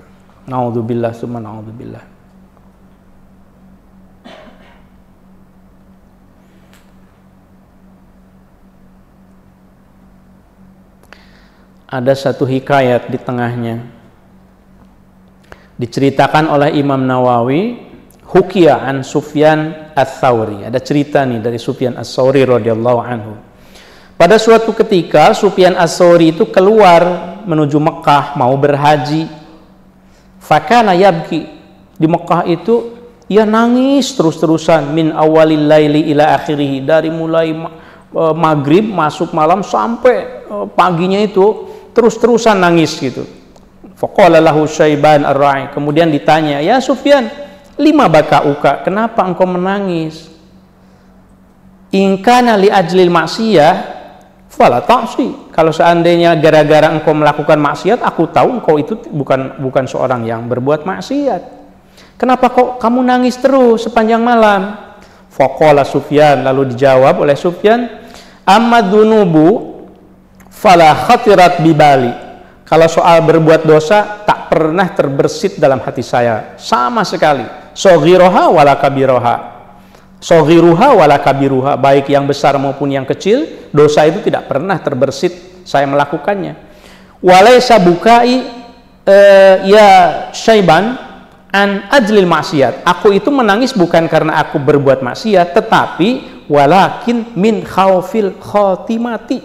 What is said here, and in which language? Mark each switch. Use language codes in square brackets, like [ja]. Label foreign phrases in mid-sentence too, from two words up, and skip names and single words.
[ar] نعوذ بالله ثم نعوذ بالله. [id] Ada satu hikayat di tengahnya, diceritakan oleh Imam Nawawi, [ar] حكي عن سفيان الثوري. [id] Ada cerita nih dari Sufyan ats-Tsauri [ar] رضي الله عنه. [id] Pada suatu ketika Sufyan ats-Tsauri itu keluar menuju Mekah mau berhaji. [ar] فكان يبكي, [id] di Mekah itu ia nangis terus-terusan, [ar] من أول الليل إلى آخره, [id] dari mulai maghrib masuk malam sampai paginya itu terus-terusan nangis gitu. [ar] فقال له شيبان الراعي, [id] kemudian ditanya, [ar] "يا سفيان لم بكاؤك, [id] kenapa engkau menangis? [ar] إن كان لأجل المعصية فلا تأس. [id] Kalau seandainya gara-gara engkau melakukan maksiat, aku tahu engkau itu bukan seorang yang berbuat maksiat. Kenapa kok kamu nangis terus sepanjang malam? [ar] فقال سفيان, [id] lalu dijawab oleh Sufyan, [ar] أما الذنوب فلا خطرت ببالي. [id] Kalau soal berbuat dosa tak pernah terbersit dalam hati saya sama sekali. [ar] صغيرها ولا كبيرها. صغيرها ولا كبيرها, [id] baik yang besar maupun yang kecil, dosa itu tidak pernah terbersit saya melakukannya. [ar] وليس بكائي يا شيبان من أجل المعصية. [id] Aku itu menangis bukan karena aku berbuat maksiat, tetapi [ar] ولكن من خوف الخاتمة.